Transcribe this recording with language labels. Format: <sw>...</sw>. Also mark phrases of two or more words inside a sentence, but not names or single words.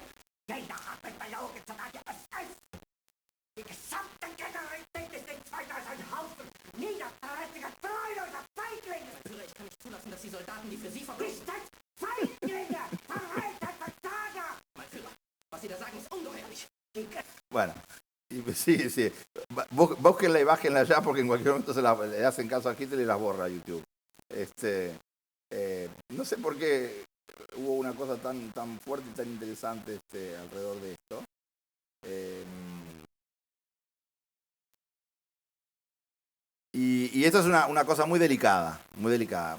<de>Jeder hat mich belogen, sogar die SS! Die gesamte Generalität ist nichts weiter als ein Haufen niederträchtiger, treuloser Feiglinge! Führer, ich kann nicht zulassen, dass die Soldaten, die für Sie verbringen... Feiglinge! Verräter, Versager! Mein Führer, was Sie da sagen, ist ungeheuerlich.</de> <es>Bueno, sí. Búsquenla y bájenla ya porque en cualquier momento le hacen caso a Hitler y las borra YouTube. No sé por qué hubo una cosa tan fuerte y tan interesante alrededor de esto. Y esto es una cosa muy delicada, muy delicada.</es>